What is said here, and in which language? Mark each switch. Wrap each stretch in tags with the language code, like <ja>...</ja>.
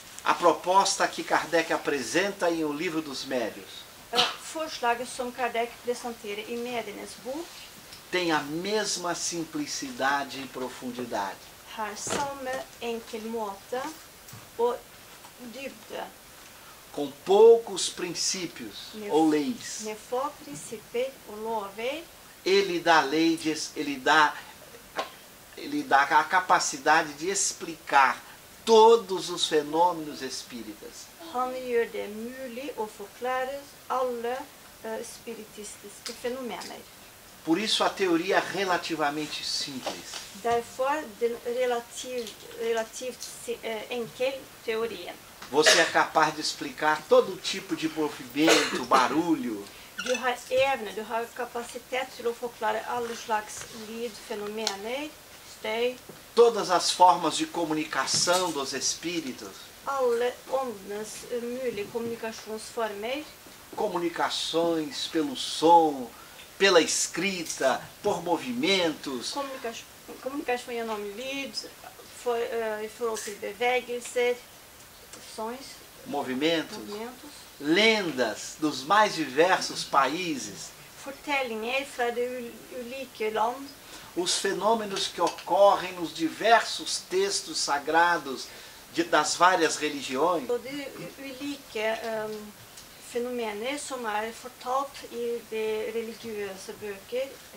<pt>A proposta que Kardec apresenta em O Livro dos Médiuns</pt> <no>Forslaget som Kardec presenterer i Mediernes bok,</no> <pt>tem a mesma simplicidade e profundidade.</pt> <no>har samme enkel måte og dybde,</no> <pt>Com poucos princípios ou leis,</pt> <no>med få prinsipper og lover.</no> <pt>ele dá a capacidade de explicar todos os fenômenos espíritas.</pt> <no>Han gjør det mulig å forklare alle spiritistiske fenomener.</no> <pt>Por isso a teoria é relativamente simples.</pt> <no>Derfor den relativt enkel teorien.</no> <pt>Você é capaz de explicar todo tipo de movimento, barulho,</pt> <no>Du har evne, du har kapasitet til å forklare alle slags lydfenomener, støy,</no> <pt>todas as formas de comunicação dos espíritos,</pt> <no>alle åndenes mulige kommunikasjonsformer,</no> <pt>comunicações pelo som, pela escrita, por movimentos,</pt> <no>kommunikasjon gjennom lyd, i forhold til bevegelser, sons,</no> <pt>movimentos, movimentos, lendas dos mais diversos países,</pt> <no>fortellinger fra de ulike land,</no> <pt>os fenômenos que ocorrem nos diversos textos sagrados das várias religiões,</pt> <no>og de ulike fenomener som fortalt i de religiøse bøker.</no>